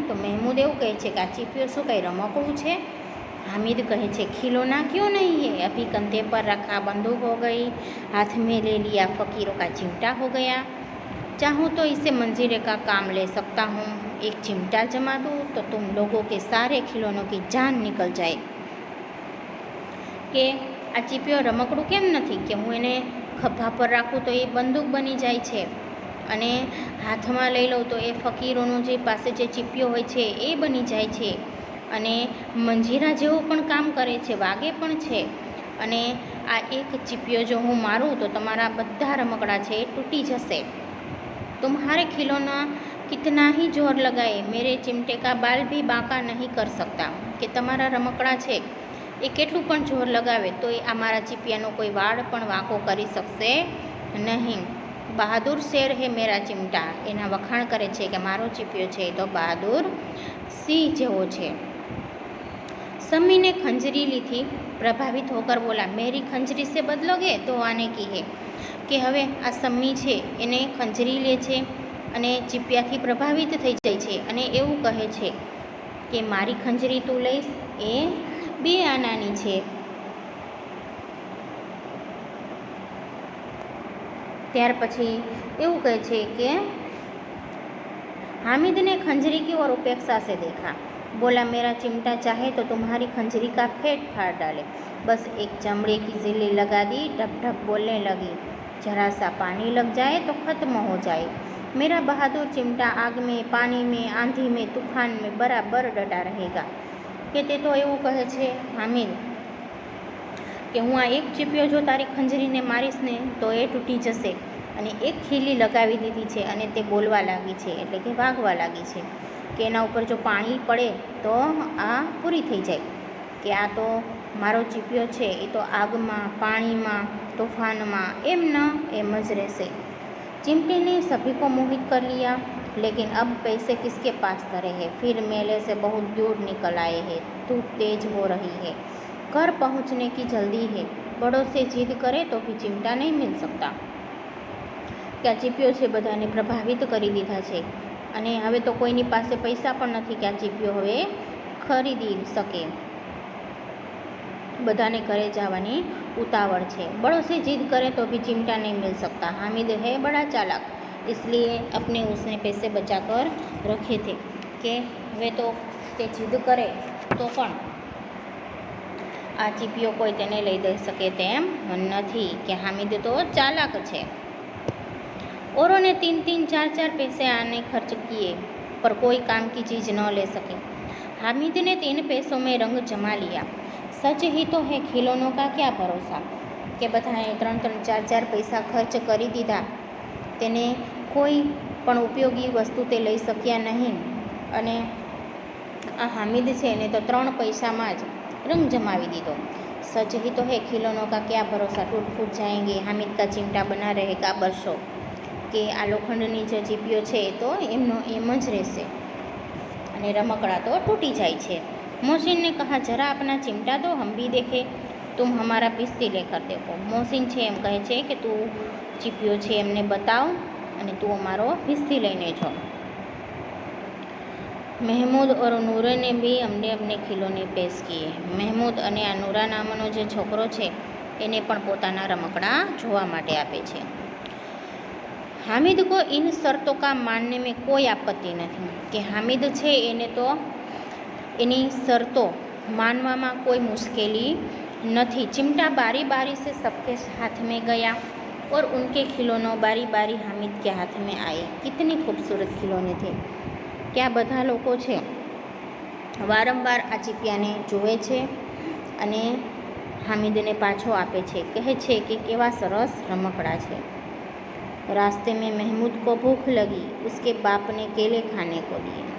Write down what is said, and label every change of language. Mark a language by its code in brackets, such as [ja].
[gu] તો મહેમૂદ એવું કહે છે કે આ ચીપિયો શું કંઈ રમકડું છે. [hi] हामिद [gu] કહે છે [hi] खिलौना क्यों नहीं है, अभी कंधे पर रखा बंदूक हो गई, हाथ में ले लिया फकीरों का चिमटा हो गया. चाहूँ तो इसे मंजीरे का काम ले सकता हूँ, एक चिमटा जमा दूँ तो तुम लोगों के सारे खिलौनों की जान निकल जाए। [gu] કે આ ચીપિયો રમકડું કેમ નથી કે હું એને ખભા પર રાખું તો એ બંદૂક બની જાય છે, અને હાથમાં લઈ લઉં તો એ ફકીરોનું જે પાસે જે ચીપિયો હોય છે એ બની જાય છે, અને મંજીરા જેવું પણ કામ કરે છે, વાગે પણ છે. અને આ એક ચીપિયો જો હું મારું તો તમારા બધા રમકડા છે એ તૂટી જશે. [hi] तुम्हारे खिलौना कितना ही जोर लगाए मेरे चिमटे का बाल भी बांका नहीं कर सकता. [gu] કે તમારા રમકડા છે એ કેટલું પણ જોર લગાવે તો એ અમારા ચીપિયાનો કોઈ વાળ પણ વાંકો કરી શકશે નહીં. [hi] બહાદુર શેર હે મેરા ચિમટા, [gu] એના વખાણ કરે છે કે મારો ચીપિયો છે એ તો બહાદુર સિંહ જેવો છે. [hi] सम्मी ने खंजरी ली थी, प्रभावित होकर बोला मेरी खंजरी से बदलोगे तो आने की है. [gu] કે હવે આ सम्मी છે એને ખંજરી લે છે અને ચીપિયાથી પ્રભાવિત થઈ જાય છે અને એવું કહે છે કે મારી ખંજરી તું લઈશ એ 2 આનાની છે. ત્યાર પછી એવું કહે છે કે [hi] हामिद ने खंजरी की ओर उपेक्षा से देखा, बोला मेरा चिमटा चाहे तो तुम्हारी खंजरी का फेट फाड़ डाले. बस एक चमड़े की जिल्ली लगा दी, ढप ढप बोलने लगी, जरा सा पानी लग जाए तो ख़त्म हो जाए. मेरा बहादुर चिमटा आग में, पानी में, आंधी में, तूफान में बराबर डटा रहेगा. [gu] કે તે તો એવું કહે છે હામિદ કે હું આ એક ચીપિયો જો તારી ખંજરીને મારીશ ને તો એ તૂટી જશે, અને એક ખીલી લગાવી દીધી છે અને તે બોલવા લાગી છે, એટલે કે વાગવા લાગી છે કે એના ઉપર જો પાણી પડે તો આ પૂરી થઈ જાય. કે આ તો મારો ચીપિયો છે એ તો આગમાં, પાણીમાં, तूफाનમાં એમ ન એમ જ રહેશે. [hi] चिमटे ने सभी को मोहित कर लिया, लेकिन अब पैसे किसके पास धरे हैं. फिर मेले से बहुत दूर निकल आए हैं, धूप तेज हो रही है, घर पहुंचने की जल्दी है, बड़ों से जिद करे तो भी चिमटा नहीं मिल सकता. [gu] કે આ ચીપિયો છે બધાને પ્રભાવિત કરી દીધા છે અને હવે તો કોઈની પાસે પૈસા પણ નથી કે આ ચીપિયો હવે ખરીદી શકે. બધાને ઘરે જવાની उतावड़ છે. [hi] बड़ों से जिद करे तो भी चिमटा नहीं मिल सकता. हामिद है बड़ा चालाक, इसलिए अपने उसने पैसे बचा कर रखे थे. [gu] કે હવે તો તે જીદ કરે તો પણ આ ચીપિયો કોઈ તેને લઈ દઈ શકે તેમ નથી, કે હામિદ તો ચાલાક છે. [hi] औरों ने 3-3, 4-4 पैसे आने खर्च किए पर कोई काम की चीज़ न ले सके. हामिद ने 3 पैसों में रंग जमा लिया. सच ही तो है खिलौनों का क्या भरोसा. [gu] કે બધાએ 3-3, 4-4 પૈસા ખર્ચ કરી દીધા, તેને કોઈ પણ ઉપયોગી વસ્તુ તે લઈ શક્યા નહીં. અને આ હામિદ છે એને તો 3 પૈસામાં જ રંગ જમાવી દીધો. [hi] સચ ही तो है खिलौनों का क्या भरोसा, टूट फूट जाएंगे, हामिद का चिमटा बना रहेगा बरसों. [gu] કે આ લોખંડની જે ચીપિયો છે એ તો એમનો એમ જ રહેશે અને રમકડા તો તૂટી જાય છે. [hi] મોહસિન ને કહા જરા अपना चिमटा दो हम भी देखे, तुम हमारा पिस्ती लेकर देखो. [gu] મોહસિન છે એમ કહે છે કે તું ચીપિયો છે એમને બતાવ અને તું અમારો પિસ્તી લઈને જો. [hi] મહેમૂદ और નૂરે ને બી અમને અમને ખિલોને પેશ કિએ. [gu] મહેમૂદ અને આ નૂરા નામનો જે છોકરો છે એને પણ પોતાના રમકડા જોવા માટે આપે છે. [hi] हामिद को इन शर्तों का मानने में कोई आपत्ति नहीं. [gu] કે હામિદ છે એને તો એની શરતો માનવામાં કોઈ મુશ્કેલી નથી. [hi] चिमटा बारी बारी से सबके हाथ में गया और उनके खिलौनों बारी बारी हामिद के हाथ में आए. कितनी खूबसूरत खिलौने थे. [gu] કે આ બધા લોકો છે વારંવાર આ ચીપિયાને જુએ છે અને હામિદને પાછો આપે છે, કહે છે કે કેવા સરસ રમકડા છે. [hi] रास्ते में महमूद को भूख लगी, उसके बाप ने केले खाने को दिए.